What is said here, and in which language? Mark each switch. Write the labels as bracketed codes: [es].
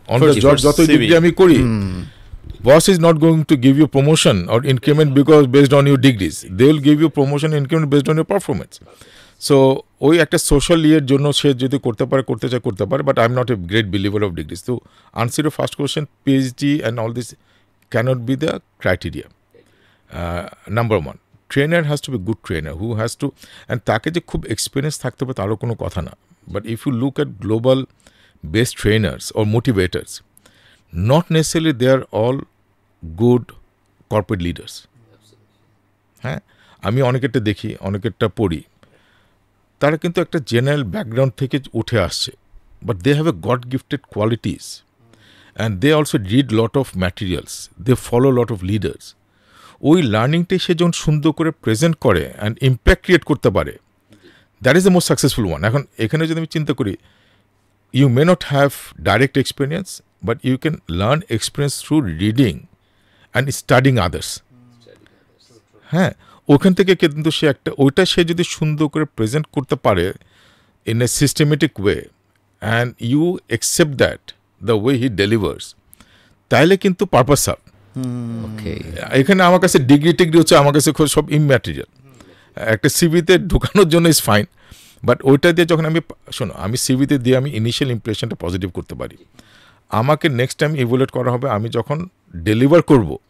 [en] on the job [bn] যতই degree আমি করি, [en] boss is not going to give you promotion or increment because based on your degrees. They will give you promotion and increment based on your performance. [bn] So ওই একটা social ইয়ের জন্য সে যদি করতে পারে, [en] But I am not a great believer of degrees. তো answer your first question, PhD and all this cannot be the criteria. Number one. Trainer has to be good trainer who has to, and [bn] তাকে যে খুব experience থাকতে হবে তারও কোনো কথা না, [en] But if you look at global best trainers or motivators, not necessarily they are all good corporate leaders. [bn] হ্যাঁ, আমি অনেকেরটা দেখি, অনেকেরটা পড়ি, তারা কিন্তু একটা জেনারেল ব্যাকগ্রাউন্ড থেকে উঠে আসছে, [en] But they have a god gifted qualities and they also read lot of materials, they follow lot of leaders. [bn] ওই লার্নিংটাই সে যখন সুন্দর করে প্রেজেন্ট করে অ্যান্ড ইম্প্যাক্ট ক্রিয়েট করতে পারে, [en] That is the most successful one. [bn] এখন এখানে যদি আমি চিন্তা করি, [en] you may not have direct experience, but you can learn experience through reading and studying others. [bn] হ্যাঁ, ওখান থেকে কিন্তু সে একটা ওইটা সে যদি সুন্দর করে প্রেজেন্ট করতে পারে [en] in a systematic way and you accept that the way he delivers, [bn] তাহলে কিন্তু পারপাস সার্ভ। এখানে আমার কাছে ডিগ্রি টিগ্রি হচ্ছে আমার কাছে সব ইম্যাটেরিয়াল, একটা সিভিতে ঢুকানোর জন্য ইজ ফাইন, বাট ওইটা দিয়ে যখন আমি শোনো, আমি সিভিতে দিয়ে আমি ইনিশিয়াল ইমপ্রেশনটা পজিটিভ করতে পারি, আমাকে নেক্সট টাইম ইভ্যালুয়েট করা হবে আমি যখন ডেলিভার করব,